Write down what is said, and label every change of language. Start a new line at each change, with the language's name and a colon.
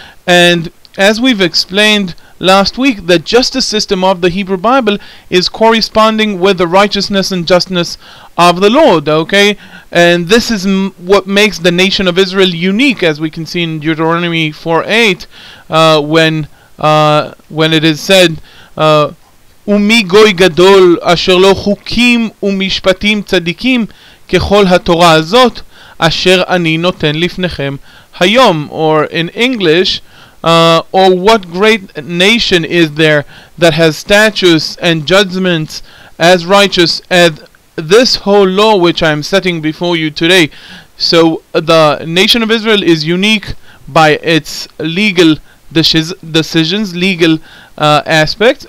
English: And as we've explained last week, the justice system of the Hebrew Bible is corresponding with the righteousness and justness of the Lord, okay? And this is what makes the nation of Israel unique, as we can see in Deuteronomy 4:8, when it is said,
Hebrew: ומי גוי גדול אשר לו חוקים ומשפטים צדיקים ככל התורה הזאת אשר אני נותן לפניכם היום.
English: Or in English, or what great nation is there that has statutes and judgments as righteous as this whole law which I am setting before you today. So the nation of Israel is unique by its legal decisions, legal aspects.